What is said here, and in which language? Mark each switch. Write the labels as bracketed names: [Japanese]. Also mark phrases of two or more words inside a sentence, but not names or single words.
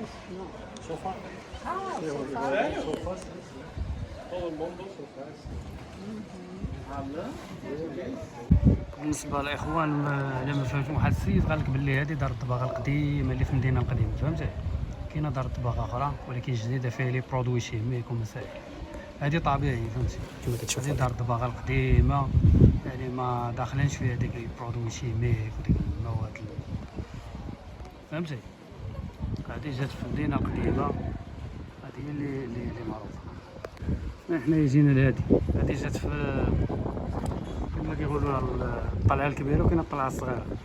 [Spanish] No. Sofá. Ah, sofá. Sofás. Todo el mundo sofás. [Arabic] بالنسبه للاخوان الا ما فهمتش واحد السيد قال لك باللي هذه دار الطباخه القديمه اللي في المدينه القديمه فهمتي كاينه دار الطباخه اخرى ولكن جديده فيها [French] les produits chimiques [Arabic] ومسائل هذه طبيعي فهمتي كما كتشوف هذه دار الطباخه القديمه يعني ما داخلينش فيها ديك [French] les produits chimiques [Arabic] وديك المواد فهمتي هذه جات في المدينه القديمه هذه هي اللي معروفه احنا يجينا لهادي هذه جات في كما كيقولوا الطلعه الكبيره وكاينه الطلعه الصغيره